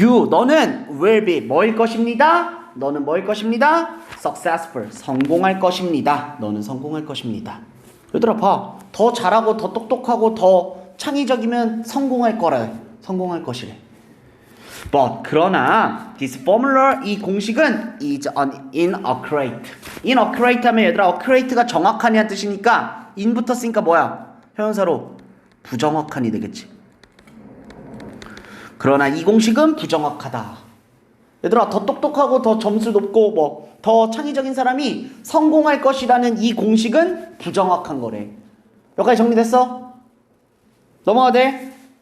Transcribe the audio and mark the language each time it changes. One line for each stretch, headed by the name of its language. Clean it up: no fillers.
Korean: 너는
English: will be
Korean: 뭐일 것입니다. 너는 뭐일 것입니다? successful 성공할 것입니다. 너는 성공할 것입니다. 얘들아 봐. 더 잘하고 더 똑똑하고 더 창의적이면 성공할 것이래.
English: But
Korean: 그러나
English: this formula
Korean: 이 공식은
English: is inaccurate.
Korean: inaccurate 하면 얘들아 accurate가 정확한이란 뜻이니까 in부터 쓰니까 뭐야? 형용사로 부정확한이 되겠지. 그러나 이 공식은 부정확하다. 얘들아 더 똑똑하고 더 점수 높고 더 창의적인 사람이 성공할 것이라는 이 공식은 부정확한 거래. 여기까지 정리됐어? 넘어가도 돼?